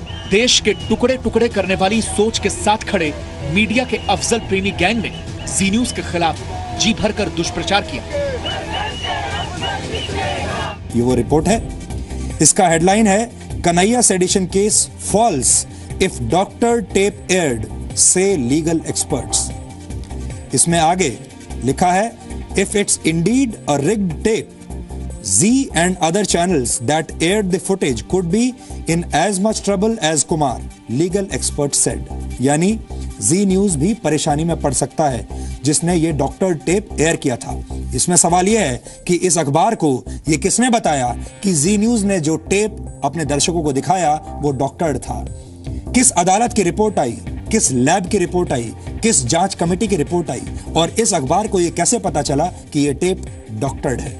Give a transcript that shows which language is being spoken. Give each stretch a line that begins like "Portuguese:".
Hindi: देश के टुकड़े टुकड़े करने वाली सोच के साथ खड़े मीडिया के अफजल प्रेमी गैंग ने जी न्यूज के खिलाफ जी भरकर दुष्प्रचार किया। ये वो रिपोर्ट है। इसका हेडलाइन है
English: Kanhaiya sedition case falls if doctor tape aired say legal experts.
Hindi: इसमें आगे लिखा है
English: If it's indeed a rigged tape, Z and other channels that aired the footage could be in as much trouble as Kumar, legal expert said.
Hindi: यानी जी news भी परेशानी में पड़ सकता है जिसने ये डॉक्टर टेप एयर किया था। इसमें सवाल यह है कि इस अखबार को ये किसने बताया कि जी न्यूज ने जो टेप अपने दर्शकों को दिखाया वो डॉक्टर था। किस अदालत की रिपोर्ट आई, किस लैब की रिपोर्ट आई, किस जांच कमेटी की रिपोर्ट आई, और इस अखबार को यह कैसे पता चला कि यह टेप डॉक्टर्ड है?